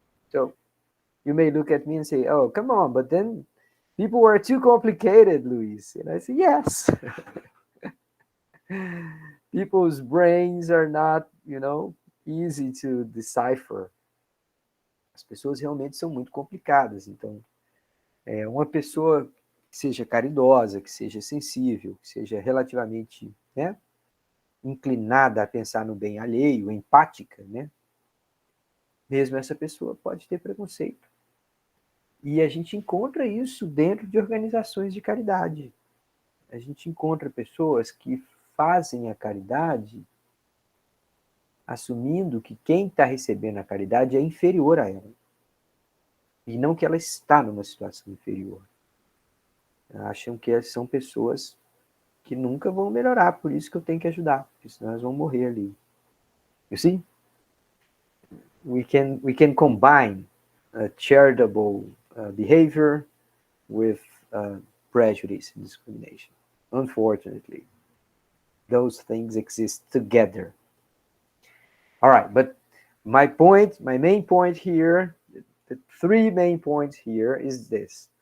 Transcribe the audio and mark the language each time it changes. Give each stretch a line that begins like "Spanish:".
English: So you may look at me and say, "Oh, come on," but then people are too complicated, Luis. And I say, yes. People's brains are not, easy to decipher.
Portuguese: As pessoas realmente são muito complicadas. Então, uma pessoa que seja caridosa, que seja sensível, que seja relativamente, inclinada a pensar no bem alheio, empática, mesmo essa pessoa pode ter preconceito. E a gente encontra isso dentro de organizações de caridade. A gente encontra pessoas que fazem a caridade assumindo que quem está recebendo a caridade é inferior a ela. E não que ela está numa situação inferior. Acham que são pessoas que nunca vão melhorar, por isso que eu tenho que ajudar, porque senão elas vão morrer ali.
English: You see? We can combine charitable behavior with prejudice and discrimination. Unfortunately, those things exist together. All right, but my main point here, the three main points here is this.